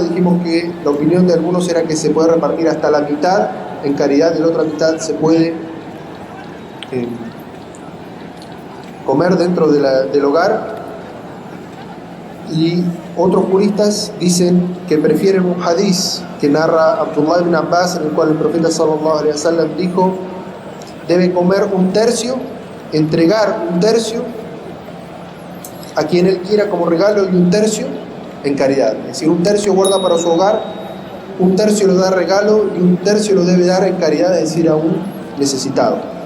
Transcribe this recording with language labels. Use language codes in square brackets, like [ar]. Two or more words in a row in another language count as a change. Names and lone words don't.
[es] Dijimos que la opinión de algunos era que se puede repartir hasta la mitad en caridad y la otra mitad se puede comer dentro del hogar. Y otros juristas dicen que prefieren un hadith que narra Abdullah ibn Abbas, en el cual el profeta [ar] صلى الله عليه وسلم [es] dijo, debe comer un tercio, entregar un tercio a quien él quiera como regalo y un tercio en caridad. Es decir, un tercio guarda para su hogar, un tercio lo da regalo y un tercio lo debe dar en caridad, es decir, a un necesitado.